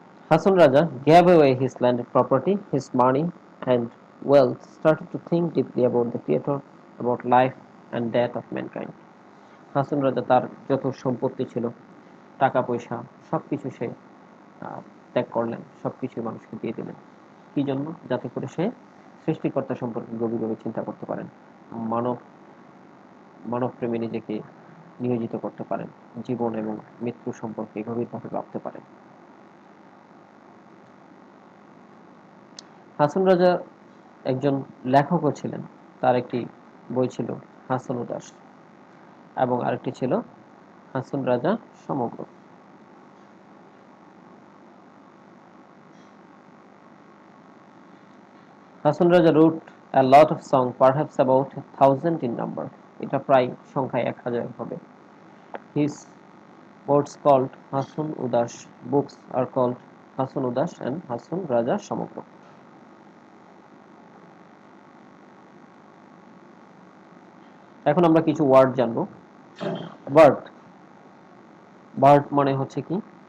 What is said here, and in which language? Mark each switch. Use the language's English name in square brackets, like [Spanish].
[English] Hasan Raja gave away his landed property, his money, and wealth, started to think deeply about the Creator, about life and death of mankind. [Bangla] Hason Raja তার যত সম্পত্তি ছিল, টাকা পয়সা, সবকিছু সে আহ, ত্যাগ করলেন, সবকিছু মানুষকে দিয়ে দিলেন। কি জন্য? যাতে করে সে সৃষ্টিকর্তা সম্পর্কে গভীরভাবে চিন্তা করতে পারেন, মানব মানব প্রেমে নিজেকে নিয়োজিত করতে পারেন, জীবন এবং মৃত্যু সম্পর্কে গভীরভাবে ভাবতে পারেন। হাসন রাজা একজন লেখকও ছিলেন। তার একটি বই ছিল হাসন উদাস এবং আরেকটি ছিল হাসন রাজা সমগ্র। [English] Hason Raja wrote a lot of songs, perhaps about 1,000 in number. [Bangla] এটা প্রায় সংখ্যায় 1,000 হবে। [English] His works called Hason Udas books are called Hason Udas and Hason Raja সমগ্র। [Bangla] এখন আমরা কিছু ওয়ার্ড জানবো। বার্ড, বার্ড মানে হচ্ছে কি?